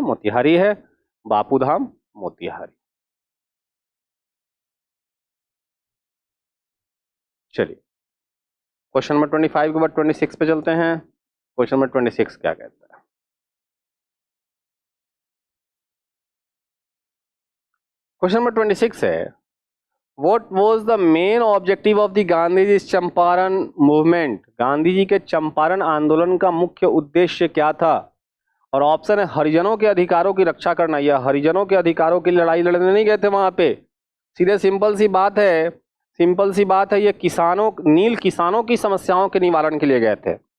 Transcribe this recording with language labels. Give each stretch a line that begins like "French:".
Hindi: मोतिहारी है, बापू धाम मोतिहारी। चलिए question number 25 के बाद 26 पे चलते हैं। क्वेश्चन नंबर 26 क्या कहता है? क्वेश्चन नंबर 26 है,
English: What was the main objective of the Gandhiji Champaran movement?
Hindi: Gandhi ji के चंपारण आंदोलन का मुख्य उद्देश्य क्या था? और ऑप्शन है हरिजनों के अधिकारों की रक्षा करना। या हरिजनों के अधिकारों की लड़ाई लड़ने नहीं गए थे वहां पे, सीधे सिंपल सी बात है, सिंपल सी बात है, ये किसानों, नील किसानों की समस्याओं के निवारण के लिए गए थे।